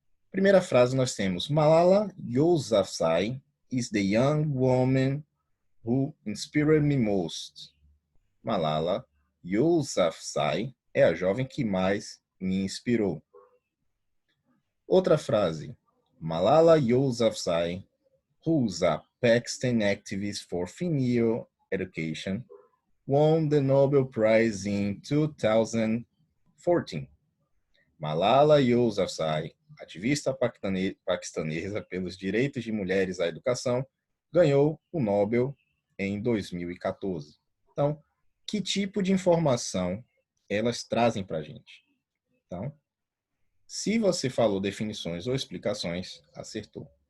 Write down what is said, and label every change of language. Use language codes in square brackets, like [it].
[pt] Primeira frase nós temos, [en] Malala Yousafzai is the young woman who inspired me most. [pt] Malala Yousafzai é a jovem que mais me inspirou. Outra frase. [en] Malala Yousafzai, who's a Pakistan activist for female education, won the Nobel Prize in 2014. [pt] Malala Yousafzai, ativista paquistanesa pelos direitos de mulheres à educação, ganhou o Nobel em 2014. Então, que tipo de informação elas trazem para a gente? Então, se você falou definições ou explicações, acertou.